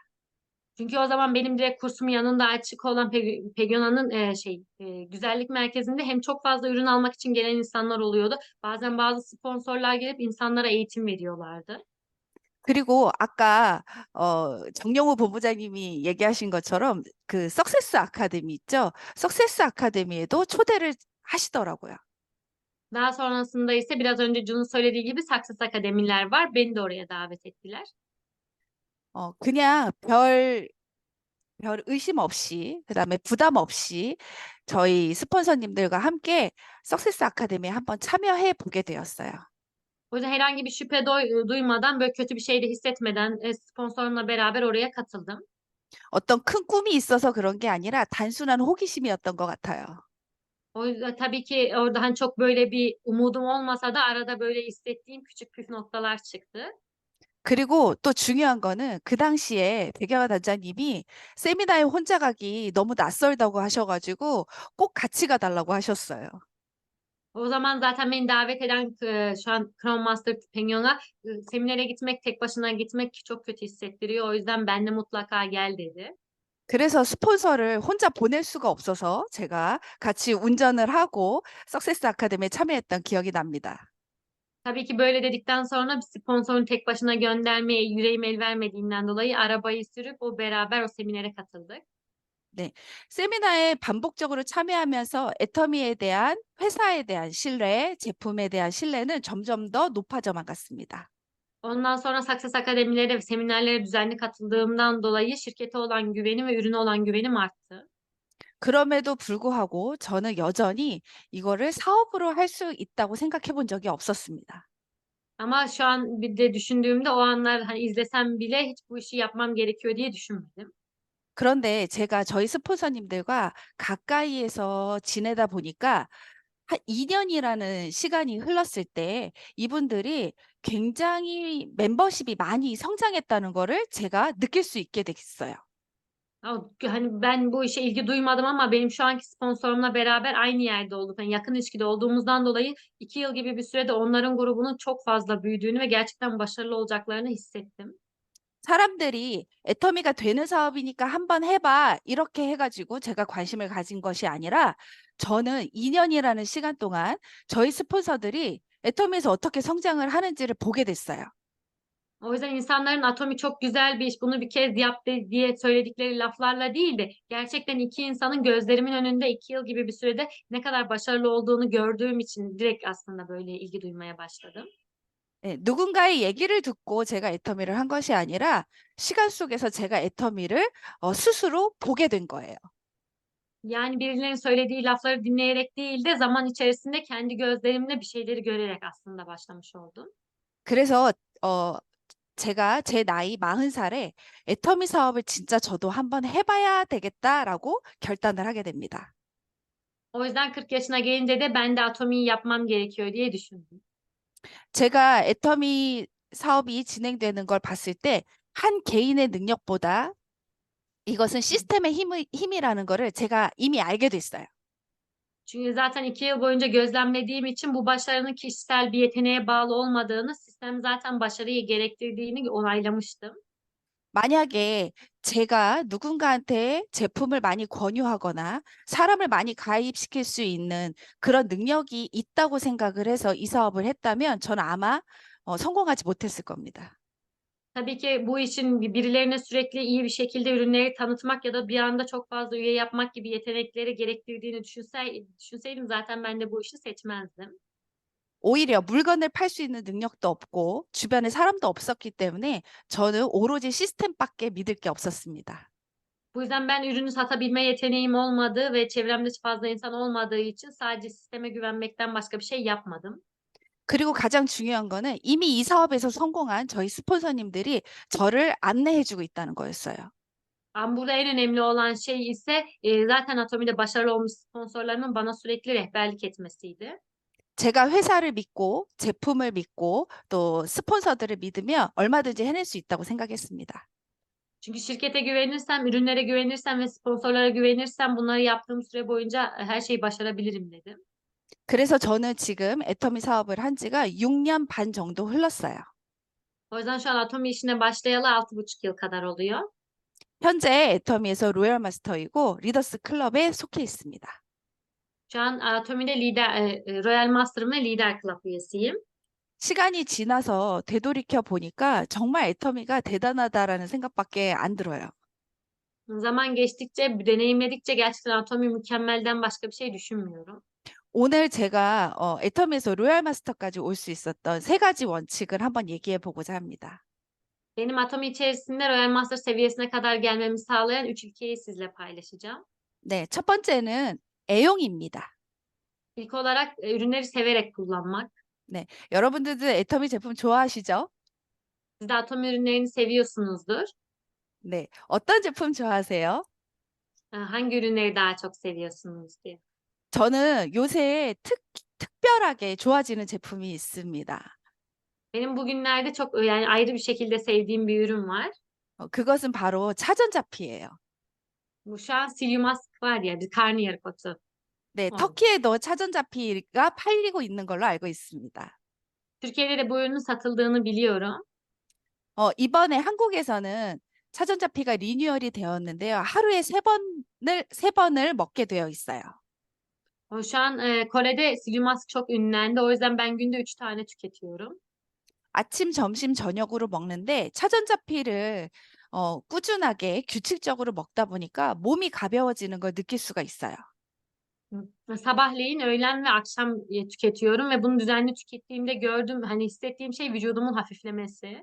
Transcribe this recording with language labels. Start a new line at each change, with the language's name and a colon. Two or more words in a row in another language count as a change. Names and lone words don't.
Turkish: Çünkü o zaman benim direkt kursum yanında açık olan Pegona'nın güzellik merkezinde hem çok fazla ürün almak için gelen insanlar oluyordu. Bazen bazı sponsorlar gelip insanlara eğitim veriyorlardı.
Korean: 그리고 아까 정영우 본부장님이 얘기하신 것처럼 그 석세스 아카데미 있죠? 석세스 아카데미에도 초대를 하시더라고요.
Turkish: Daha sonrasında ise biraz önce Jun'un söylediği gibi Success Akademiler var. Beni de oraya davet ettiler.
Korean: 그냥 별 의심 없이, 그다음에 부담 없이 저희 스폰서님들과 함께 석세스 아카데미에 한번 참여해 보게 되었어요.
Turkish: O yüzden herhangi bir şüphe duymadan, böyle kötü bir şey de hissetmeden sponsorumla beraber oraya katıldım.
Korean: 어떤 큰 꿈이 있어서 그런 게 아니라 단순한 호기심이었던 것 같아요.
Turkish: O yüzden tabii ki orada hani çok böyle bir umudum olmasa da arada böyle hissettiğim küçük püf noktalar çıktı.
Korean: 그리고 또 중요한 거는 그 당시에 백영하 단장님이 세미나에 혼자 가기 너무 낯설다고 하셔가지고 꼭 같이 가달라고 하셨어요.
Turkish: O zaman zaten beni davet eden şu an Chrome Master Penyon'a seminere gitmek, tek başına gitmek çok kötü hissettiriyor. O yüzden ben de mutlaka gel dedi.
Korean: 그래서 스폰서를 혼자 보낼 수가 없어서 제가 같이 운전을 하고 석세스 아카데미에 참여했던 기억이 납니다.
Turkish: Tabii ki böyle dedikten sonra bir sponsorun tek başına göndermeye yüreğim el vermediğinden dolayı arabayı sürüp o beraber o seminere katıldık.
Korean: 네, 세미나에 반복적으로 참여하면서 애터미에 대한 회사에 대한 신뢰, 제품에 대한 신뢰는 점점 더 높아져만 갔습니다.
Turkish: Ondan sonra Success Akademilere ve seminerlere düzenli katıldığımdan dolayı şirkete olan güvenim ve ürüne olan güvenim arttı.
Korean: 그럼에도 불구하고 저는 여전히 이거를 사업으로 할 수 있다고 생각해 본 적이 없었습니다.
Turkish: Ama şu an bir de düşündüğümde o anlar hani izlesem bile hiç bu işi yapmam gerekiyor diye düşünmedim.
Korean: 그런데 제가 저희 스폰서님들과 가까이에서 지내다 보니까 한 2년이라는 시간이 흘렀을 때 이분들이 굉장히 멤버십이 많이 성장했다는 거를 제가 느낄 수 있게 됐어요.
Turkish: Hani ben bu işe ilgi duymadım ama benim şu anki sponsorumla beraber aynı yerde olduk. Yani yakın ilişkide olduğumuzdan dolayı 2 yıl gibi bir sürede onların grubunun çok fazla büyüdüğünü ve gerçekten başarılı olacaklarını hissettim.
Korean: 사람들이 애터미가 되는 사업이니까 한번 해봐. 이렇게 해가지고 제가 관심을 가진 것이 아니라 저는 2년이라는 시간 동안 저희 스폰서들이 애터미에서 어떻게 성장을 하는지를 보게 됐어요.
Turkish: O yüzden insanların Atomi çok güzel bir iş, bunu bir kez yap diye söyledikleri laflarla değil de gerçekten iki insanın gözlerimin önünde 2 yıl gibi bir sürede ne kadar başarılı olduğunu gördüğüm için direkt aslında böyle ilgi duymaya başladım.
Korean: 예, 누군가의 얘기를 듣고 제가 애터미를 한 것이 아니라 시간 속에서 제가 애터미를 스스로 보게 된 거예요.
Turkish: Yani birilerinin söylediği lafları dinleyerek değil de zaman içerisinde kendi gözlerimle bir şeyleri görerek aslında başlamış oldum.
Korean: 그래서 제가 제 나이 40살에 애터미 사업을 진짜 저도 한번 해봐야 되겠다라고 결단을 하게 됩니다.
Turkish: O yüzden 40 yaşına gelince de ben de Atomi'yi yapmam gerekiyor diye düşündüm.
Korean: 제가 애터미 사업이 진행되는 걸 봤을 때 한 개인의 능력보다 이것은 시스템의 힘이라는 거를 제가 이미 알게 됐어요.
Turkish: Çünkü zaten 2 yıl boyunca gözlemlediğim için bu başarının kişisel bir yeteneğe bağlı olmadığını, sistem zaten başarıyı gerektirdiğini onaylamıştım.
Korean: 만약에 제가 누군가한테 제품을 많이 권유하거나 사람을 많이 가입시킬 수 있는 그런 능력이 있다고 생각을 해서 이 사업을 했다면 저는 아마 성공하지 못했을 겁니다.
Turkish: Tabii ki bu işin birilerine sürekli iyi bir şekilde ürünleri tanıtmak ya da bir anda çok fazla üye yapmak gibi yetenekleri gerektirdiğini düşünseydim zaten ben de bu işi seçmezdim.
Korean: 오히려 물건을 팔 수 있는 능력도 없고 주변에 사람도 없었기 때문에 저는 오로지 시스템밖에 믿을 게 없었습니다.
Turkish: Bu yüzden ben ürünü satabilme yeteneğim olmadığı ve çevremde fazla insan olmadığı için sadece sisteme güvenmekten başka bir şey yapmadım.
Korean: 그리고 가장 중요한 거는 이미 이 사업에서 성공한 저희 스폰서님들이 저를 안내해주고 있다는 거였어요.
Turkish: Ama burada en önemli olan şey ise zaten Atomi'de başarılı olmuş sponsorlarımın bana sürekli rehberlik etmesiydi.
Korean: 제가 회사를 믿고 제품을 믿고 또 스폰서들을 믿으면 얼마든지 해낼 수 있다고 생각했습니다.
Turkish: Çünkü şirkete güvenirsem, ürünlere güvenirsem ve sponsorlara güvenirsem bunları yaptığım süre boyunca her şeyi başarabilirim dedim.
Korean: 그래서 저는 지금 애터미 사업을 한 지가 6년 반 정도 흘렀어요.
Turkish: O yüzden şu an Atomi işine başlayalı 6,5 yıl kadar oluyor.
Korean: 현재 애터미에서 로열 마스터이고 리더스 클럽에 속해 있습니다.
Turkish: Şu an Atomi'de Royal Master'ım ve Lider Club üyesiyim.
Korean: 시간이 지나서 되돌이켜 보니까 정말 애터미가 대단하다라는 생각밖에 안 들어요.
Turkish: Zaman geçtikçe, deneyimledikçe gerçekten Atomi mükemmelden başka bir şey düşünmüyorum.
Korean: 오늘 제가 애터미에서 로얄 마스터까지 올 수 있었던 세 가지 원칙을 한번 얘기해 보고자 합니다.
Turkish: Benim Atomi içerisinde Royal Master seviyesine kadar gelmemi sağlayan 3 ilkeyi sizle paylaşacağım.
Korean: 네, 첫 번째는 애용입니다.
Turkish: İlk olarak ürünleri severek kullanmak.
Korean: 네, 여러분들도 애터미 제품 좋아하시죠?
Turkish: Siz de Atomi ürünlerini seviyorsunuzdur.
Korean: 네, 어떤 제품 좋아하세요?
Turkish: Hangi ürünleri daha çok seviyorsunuz diye.
Korean: 저는 요새 특별하게 좋아지는 제품이 있습니다.
Turkish: Benim bugünlerde çok yani ayrı bir şekilde sevdiğim bir ürün var.
Korean: 그것은 바로 차전자피예요.
Turkish: Bu şu an
English: Psyllium Husk
Turkish: var ya, karnıyarık otu.
Korean: 네, 어. 터키에도 차전자피가 팔리고 있는 걸로 알고 있습니다.
Turkish: Türkiye'de de bu ürünün satıldığını biliyorum.
Korean: 이번에 한국에서는 차전자피가 리뉴얼이 되었는데요. 하루에 세 번을 먹게 되어 있어요.
Turkish: Şu an Kore'de
English: Psyllium Husk
Turkish: çok ünlendi. O yüzden ben günde 3 tane tüketiyorum.
Korean: 아침, 점심, 저녁으로 먹는데 차전자피를 꾸준하게 규칙적으로 먹다 보니까 몸이 가벼워지는 걸 느낄 수가 있어요.
Turkish: Sabahleyin, öğlen ve akşam tüketiyorum ve bunu düzenli tükettiğimde gördüğüm, hani hissettiğim şey vücudumun hafiflemesi.